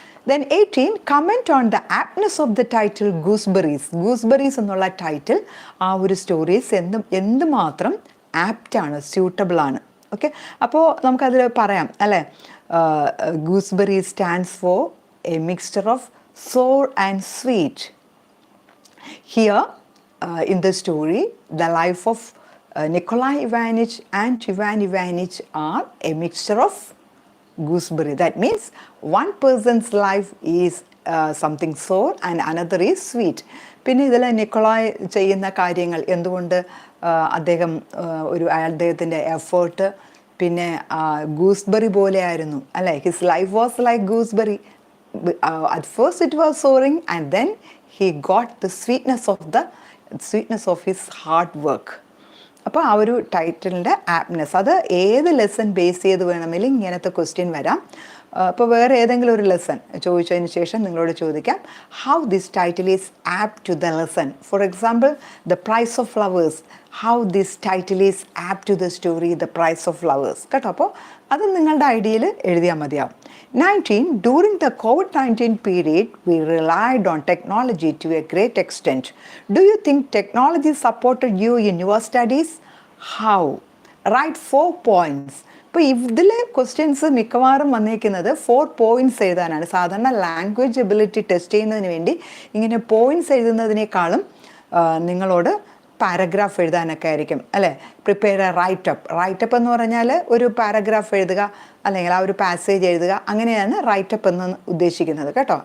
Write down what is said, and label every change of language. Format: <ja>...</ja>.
<en>Then 18, comment on the aptness of the title Gooseberries.</en> <ml>Gooseberries എന്നുള്ള title ആ ഒരു stories എന്തുമാത്രം ആപ്റ്റാണ്, സ്യൂട്ടബിൾ ആണ്. ഓക്കെ, അപ്പോൾ നമുക്കതിൽ പറയാം അല്ലേ.</ml> <en>Gooseberry stands for a mixture of sour and sweet. Here in the story, the life of Nikolai Ivanich and Ivan Ivanich are a mixture of gooseberry. That means one person's life is something sour and another is sweet.</en> <ml>പിന്നെ ഇതിൽ Nikolai ചെയ്യുന്ന കാര്യങ്ങൾ എന്തുകൊണ്ട് അദ്ദേഹം അദ്ദേഹത്തിൻ്റെ effort പിന്നെ gooseberry പോലെ ആയിരുന്നു അല്ലേ.</ml> <en>His life was like gooseberry. At first it was souring and then he got the sweetness of his hard work.</en> <ml>അപ്പോൾ ആ ഒരു ടൈറ്റിലിൻ്റെ ആപ്റ്റ്നെസ്, അത് ഏത് ലെസൺ ബേസ് ചെയ്ത് വേണമെങ്കിലും ഇങ്ങനത്തെ ക്വസ്റ്റ്യൻ വരാം. ഇപ്പോൾ വേറെ ഏതെങ്കിലും ഒരു ലെസൺ ചോദിച്ചതിന് ശേഷം നിങ്ങളോട് ചോദിക്കാം</ml> <en>How this title is apt to the lesson. For example, the price of flowers, how this title is apt to the story the price of flowers.</en> <ml>കേട്ടോ, അപ്പോൾ അത് നിങ്ങളുടെ ഐഡിയയിൽ എഴുതിയാൽ മതിയാവും.</ml> <en>19, during the COVID-19 period, we relied on technology to a great extent. Do you think technology supported you in your studies? How? Write 4 points.</en> <ml>ഇപ്പോൾ ഇതിലെ questions മിക്കവാറും വന്നേക്കുന്നത് 4 പോയിൻറ്റ്സ് എഴുതാനാണ്. സാധാരണ ലാംഗ്വേജ് എബിലിറ്റി ടെസ്റ്റ് ചെയ്യുന്നതിന് വേണ്ടി ഇങ്ങനെ പോയിൻറ്റ്സ് എഴുതുന്നതിനേക്കാളും നിങ്ങളോട് പാരഗ്രാഫ് എഴുതാനൊക്കെ ആയിരിക്കും അല്ലേ. പ്രിപ്പയർ എ റൈറ്റപ്പ് എന്ന് പറഞ്ഞാൽ ഒരു പാരഗ്രാഫ് എഴുതുക അല്ലെങ്കിൽ ആ ഒരു പാസേജ് എഴുതുക, അങ്ങനെയാണ് റൈറ്റപ്പ് എന്ന് ഉദ്ദേശിക്കുന്നത് കേട്ടോ.</ml>